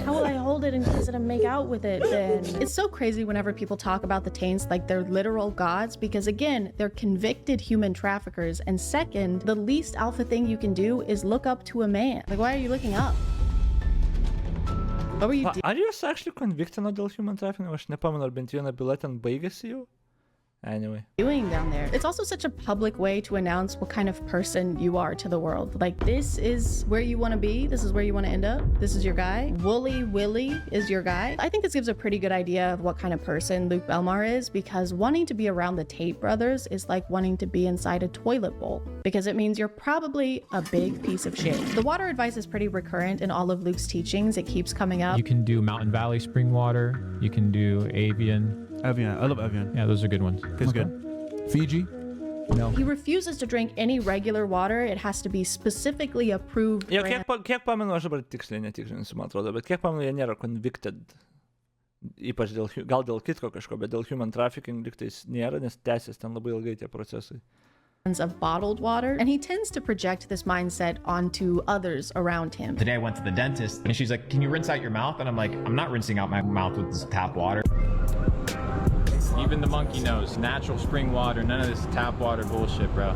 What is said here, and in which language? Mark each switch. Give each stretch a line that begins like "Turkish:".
English: How will I hold it and kiss it and make out with it then? It's so crazy whenever people talk about the Taints like they're literal gods because again, they're convicted human traffickers, and second, the least alpha thing you can do is look up to a man. Like, why are you looking up? What were you doing?
Lithuanian: Ar jūs actually convictino dėl human trafficking? Aš nepamenu, ar bent viena byla ten baigėsi jau?
English: Anyway. Doing down there. It's also such a public way to announce what kind of person you are to the world. Like, this is where you want to be. This is where you want to end up. This is your guy. Wooly Willy is your guy. I think this gives a pretty good idea of what kind of person Luke Belmar is, because wanting to be around the Tate brothers is like wanting to be inside a toilet bowl, because it means you're probably a big piece of shit. The water advice is pretty recurrent in all of Luke's teachings. It keeps coming up. You can do Mountain Valley spring water. You can do Avian. Evian. I love Evian. Yeah, those are good ones. Tastes good. Fiji? No. He refuses to drink any regular water. It has to be specifically approved.
Lithuanian: Jo, kiek pamenu, aš dabar tiksliai netikrinsiu, man atrodo, bet kiek pamenu, jie nėra convicted. Ypač gal dėl kitko kažko, bet dėl human trafficking lygtais nėra, nes tęsiasi ten labai ilgai tie procesai.
English: Of bottled water, and he tends to project this mindset onto others around him. Today I went to the dentist and she's like, can you rinse out your mouth? And I'm like, I'm not rinsing out my mouth with this tap water. Even the monkey knows, natural spring water, none of this tap water bullshit, bro.